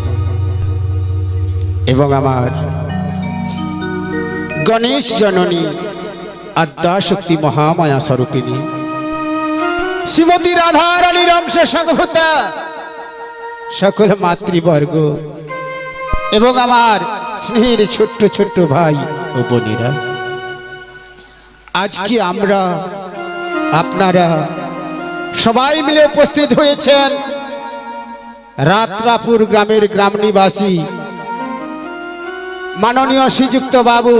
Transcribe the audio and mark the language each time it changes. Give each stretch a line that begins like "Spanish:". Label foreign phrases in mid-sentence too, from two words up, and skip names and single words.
Bangla: এবং আমার গণেশ জননী আদ্যা শক্তি মহামায়া স্বরূপিণী শ্রীমতী রাধা রানীর অংশ সম্ভূতা সকল মাতৃবর্গ এবং আমার স্নেহের ছোট্ট ছোট্ট ভাই ও বোনেরা, আজকে আমরা আপনারা সবাই মিলে উপস্থিত হয়েছেন রাত্রাপুর গ্রামের গ্রাম নিবাসী মাননীয় শ্রীযুক্ত বাবু।